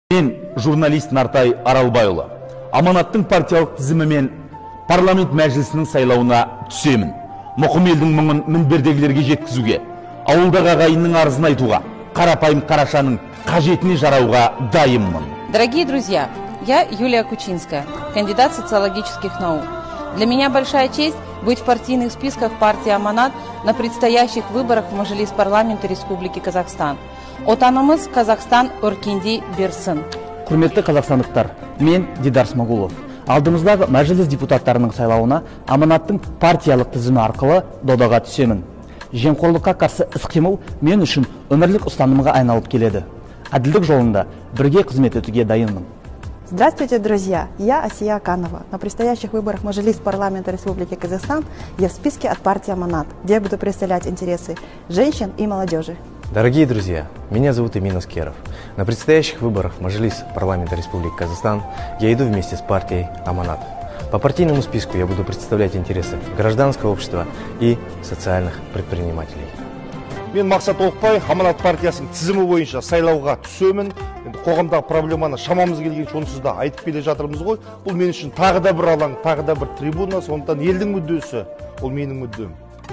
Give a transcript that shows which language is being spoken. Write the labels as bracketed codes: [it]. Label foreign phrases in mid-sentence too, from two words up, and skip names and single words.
[kk] Мен журналист Нартай Аралбайұлы. Аманаттың партиялық тізімімен парламент мәжілісінің сайлауына түсемін. Мұқым елдің мұңын мінбердегілерге жеткізуге, ауылдағы ағайынның арызын айтуға, қарапайым қарашаның қажетіне жарауға дайынмын. [ru] Дорогие друзья, я Юлия Кучинская, кандидат социологических наук. Для меня большая честь быть в партийных списках партии «Аманат» на предстоящих выборах в Мажилис парламента Республики Казахстан. [kk] Отанымыз Казахстан өркенди берсін. Құрметті қазақстандықтар, мен Дидар Смағұлов. Алдымыздағы мәжіліс депутаттарының сайлауына Аманаттың партиялық тізімі арқылы додаға түсемін. Жемқорлыққа қарсы іс-қимыл мен үшін өмірлік ұстанымға айналып келеді. Әділдік жолында бірге қызмет етуге дайынмын. [ru] Здравствуйте, друзья! Я Асия Аканова. На предстоящих выборах в Мажилис парламента Республики Казахстан я в списке от партии «Аманат», где я буду представлять интересы женщин и молодежи. Дорогие друзья, меня зовут Эмин Аскеров. На предстоящих выборах в Мажилис парламента Республики Казахстан я иду вместе с партией «Аманат». По партийному списку я буду представлять интересы гражданского общества и социальных предпринимателей. [kk] Мен Мақсат Оқпай, Аманат партиясының тізімі бойынша сайлауға түсемін. Қоғамдағы проблеманы шамамыз келгенше онсыз да айтып келе жатырмыз ғой. Бұл мен үшін тағы да бір алаң, тағы да бір трибуна, сондықтан елдің мүддесі, ол менің мүддем.